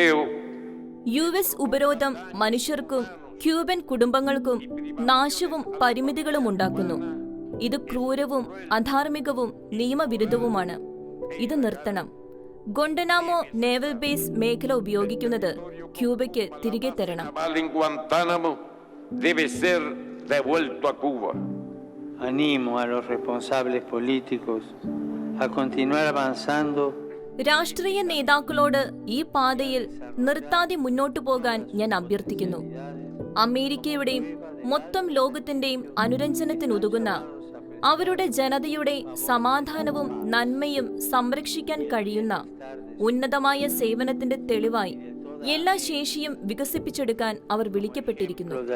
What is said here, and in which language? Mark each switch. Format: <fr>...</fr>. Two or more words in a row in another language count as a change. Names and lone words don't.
<ml>യുഎസ് ഉപരോധം മനുഷ്യർക്കും ക്യൂബൻ കുടുംബങ്ങൾക്കും നാശവും പരിമിതികളും ഉണ്ടാക്കുന്നു. ഇത് ക്രൂരവും അധാർമികവും നിയമവിരുദ്ധവുമാണ്. ഇത് നിർത്തണം. ഗൊണ്ടനാമോ നേവൽ ബേസ് മേഖല ഉപയോഗിക്കുന്നത് ക്യൂബയ്ക്ക് തിരികെ തരണം.</ml> <es>Animo a los responsables políticos a continuar avanzando.</es> <ml>രാഷ്ട്രീയ നേതാക്കളോട് ഈ പാതയിൽ നിർത്താതെ മുന്നോട്ടു പോകാൻ ഞാൻ അഭ്യർത്ഥിക്കുന്നു. അമേരിക്കയുടെയും മൊത്തം ലോകത്തിന്റെയും അനുരഞ്ജനത്തിനുതകുന്ന അവരുടെ ജനതയുടെ സമാധാനവും നന്മയും സംരക്ഷിക്കാൻ കഴിയുന്ന ഉന്നതമായ സേവനത്തിന്റെ തെളിവായി എല്ലാ ശേഷിയും വികസിപ്പിച്ചെടുക്കാൻ അവർ വിളിക്കപ്പെട്ടിരിക്കുന്നു.</ml>